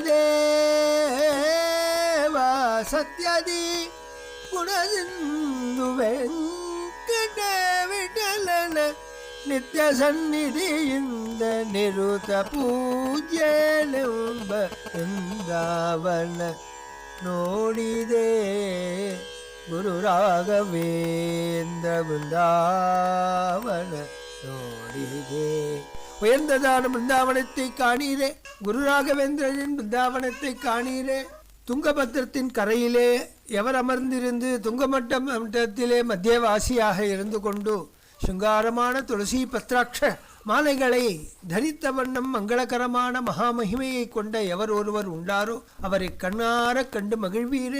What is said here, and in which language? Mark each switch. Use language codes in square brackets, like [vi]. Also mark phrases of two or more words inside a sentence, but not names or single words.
[kn] ದೇವ ಸತ್ಯದಿ ಗುಣದಿಂದು ವೆಂಕಟ ವಿಠಲನ ನಿತ್ಯ ಸನ್ನಿಧಿಯಿಂದ ನಿರುತ ಪೂಜ್ಯನೆಂಬ ವೃಂದಾವನ ನೋಡಿದೆ ಗುರು ರಾಘವೇಂದ್ರ. ವೃಂದಾವನ ನೋಡಿದೆ. [ta] உயர்ந்ததான பிருந்தாவனத்தை காணீரே, குரு ராகவேந்திரனின் பிருந்தாவனத்தை காணீரே. துங்கபத்திரத்தின் கரையிலே எவர் அமர்ந்திருந்து துங்கமட்டத்திலே மத்தியவாசியாக இருந்து கொண்டு சுங்காரமான துளசி பத்ராட்ச மாலைகளை தரித்த வண்ணம் மங்களகரமான மகாமகிமையை கொண்ட எவர் ஒருவர் உண்டாரோ அவரை கண்ணார கண்டு மகிழ்வீரே.